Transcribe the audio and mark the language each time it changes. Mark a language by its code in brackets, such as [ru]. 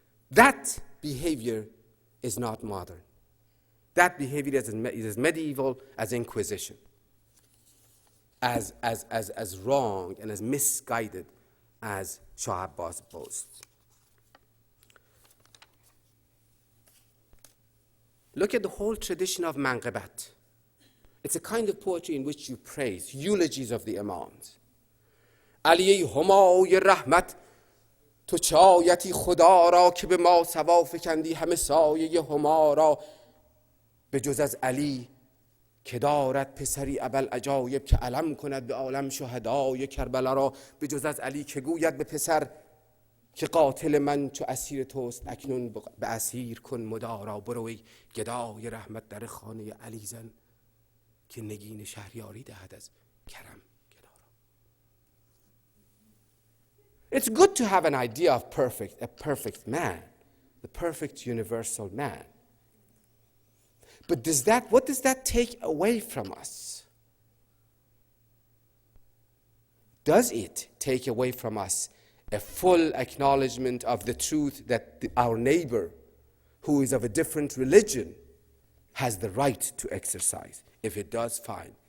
[en] That behavior is not modern. That behavior is as medieval as Inquisition, as wrong and as misguided as Shah Abbas boasts. Look at the whole tradition of manqabat. It's a kind of poetry in which you praise, eulogies of the Imams. [fa] علی همای رحمت تو چایتی خدا را که به ما سوا فکندی همه سایه هما را به جز از علی که دارد پسری ابوالعجایب که علم کند به عالم شهدای کربلا را به جز از علی که گوید به پسر که قاتل من چو اسیر توست اکنون به اسیر کن مدارا بروی گدای رحمت در خانه علی زن که نگین شهریاری دهد از کرم گدارا. [en] It's good to have an idea of a perfect man, the perfect universal man. But what does that take away from us? Does it take away from us a full acknowledgement of the truth that our neighbor, who is of a different religion, has the right to exercise? If it does, fine.